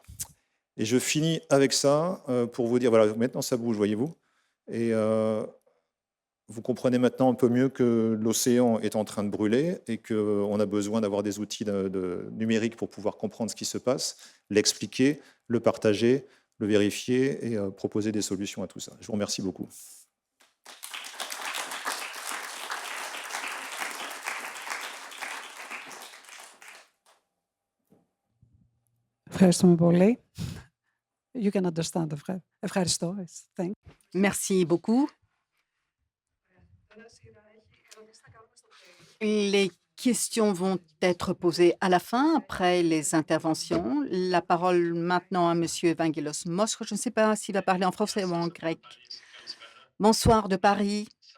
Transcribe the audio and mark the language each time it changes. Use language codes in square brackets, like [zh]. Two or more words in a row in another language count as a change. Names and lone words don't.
[fr] Et je finis avec ça pour vous dire, voilà, maintenant ça bouge, voyez-vous. Et vous comprenez maintenant un peu mieux que l'océan est en train de brûler et qu'on a besoin d'avoir des outils numériques pour pouvoir comprendre ce qui se passe, l'expliquer, le partager, le vérifier et proposer des solutions à tout ça. Je vous remercie beaucoup. [el] Ευχαριστούμε πολύ. [en] You can understand. Ευχαριστώ. Thank you. [fr] Merci beaucoup. Les questions vont être posées à la fin, après les interventions. La parole maintenant à Monsieur Evangelos Moschre. Je ne sais pas s'il va parler en français ou en grec. Bonsoir de Paris.